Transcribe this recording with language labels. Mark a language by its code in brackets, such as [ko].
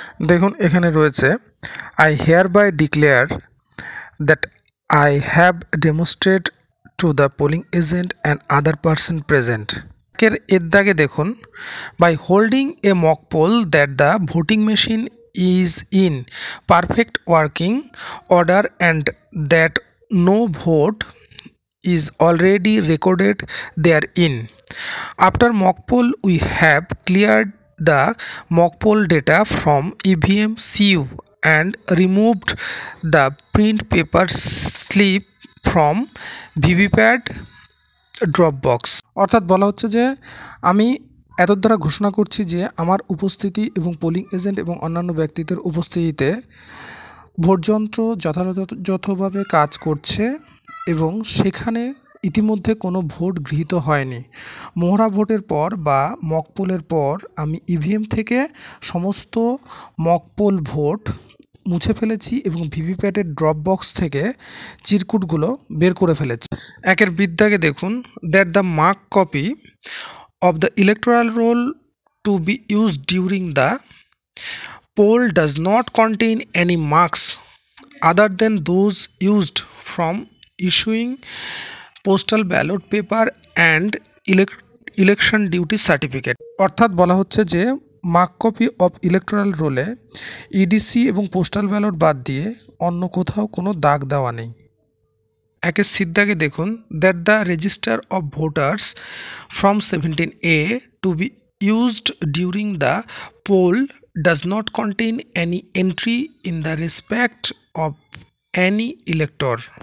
[bn] দেখুন এখানে রয়েছে [en] I hereby declare that I have demonstrate to the polling agent and other person present. [bn] এর দাগে দেখুন [en] By holding a mock poll that the voting machine is in perfect working order and that no vote is already recorded therein. After mock poll we have cleared the mock poll data from EVM CU and removed the print paper slip from VVPAT drop box. [bn] অর্থাৎ বলা হচ্ছে যে আমি এতদ দ্বারা ঘোষণা করছি যে আমার উপস্থিতি এবং পোলিং এজেন্ট এবং অন্যান্য ব্যক্তিদের উপস্থিতিতে ভোটযন্ত্র যথাযথভাবে কাজ করছে এবং সেখানে ইতিমধ্যে কোনো ভোট গৃহীত হয়নি। মোহরা ভোটের পর বা মকপোলের পর আমি ইভিএম থেকে সমস্ত মকপোল ভোট মুছে ফেলেছি এবং ভিভিপ্যাটের ড্রপ বক্স থেকে চিরকুটগুলো বের করে ফেলেছি। একের বিদ্যাকে দেখুন [en] That the mark copy of the electoral roll to be used during the poll does not contain any marks other than those used from issuing postal ballot paper and election duty certificate। [bn] অর্থাৎ বলা হচ্ছে যে mark copy of electoral রোলে EDC এবং postal ballot বাদ দিয়ে অন্য কোথাও কোনো দাগ দেওয়া নেই। একের সিদ্ধাকে দেখুন [en] That the register of voters form 17A to be used during the poll does not contain any entry in the respect of any elector.